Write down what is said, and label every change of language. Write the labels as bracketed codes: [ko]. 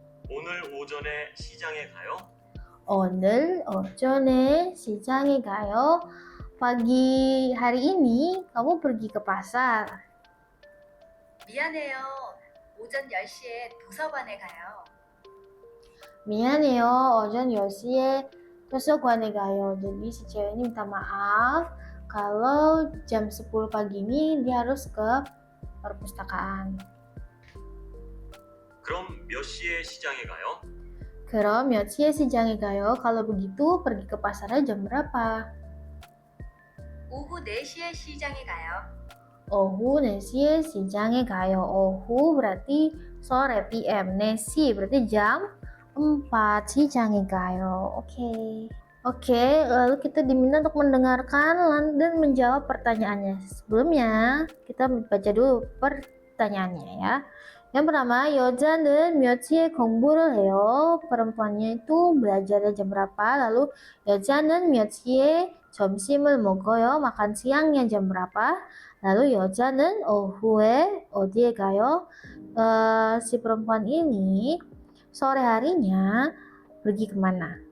[ko] 오늘 오전에 시장에 가요? 오늘 오전에 시장에 가요. [id] Pagi hari ini kamu pergi ke pasar. [ko] 미안해요. 오전 10시에 도서관에 가요. 미안해요. 오전 10시에 도서관에 가요. [id] Jadi si cewek ini minta maaf kalau jam 10 pagi ini dia harus ke perpustakaan. [ko] 그럼 몇 시에 시장에 가요? Kira 몇 시에 시장에 가요? [id] Kalau begitu pergi ke pasarnya jam berapa? [ko] 오후 4시에 시장에 가요. 오후 4시에 시장에 가요. [id] 오후 berarti sore PM. [ko] 4시 [id] berarti jam 4 [ko] 시장에 가요. [id] Oke, lalu kita diminta untuk mendengarkan dan menjawab pertanyaannya. Sebelumnya, kita baca dulu pertanyaannya ya. Yang pertama, [ko] 여자는 몇 시에 공부를 해요? [id] Perempuannya itu belajarnya jam berapa? [ko] Lalu, 여자는 몇 시에 점심을 먹어요? [id] Makan siangnya jam berapa? [ko] Lalu, 여자는 오후에 어디에 가요? [id] Si perempuan ini sore harinya pergi kemana?